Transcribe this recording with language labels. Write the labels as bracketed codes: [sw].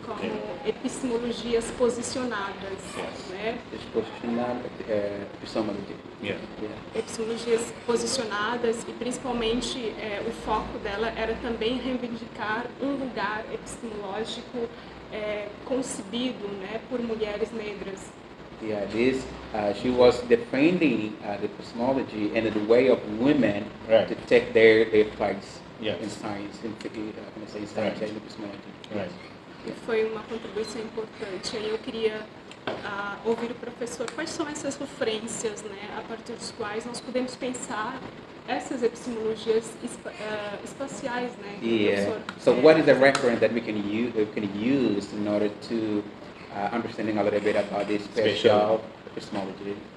[pt] Como epistemologias posicionadas, né? [en] Epistemology. Yeah. [pt] Epistemologias posicionadas e principalmente o foco dela era também reivindicar um lugar epistemológico concebido, né, por mulheres negras. [en] Yeah, she was defending the epistemology and the way of women to take their place. Yes. in science, in science and epistemology. Right. [pt] Foi uma contribuição importante. Aí eu queria ouvir o professor quais são essas referências, né, a partir dos quais nós podemos pensar essas epistemologias espaciais, né? [en] Yeah. So what is the reference that we can use in order to understanding a little bit about this spatial epistemology?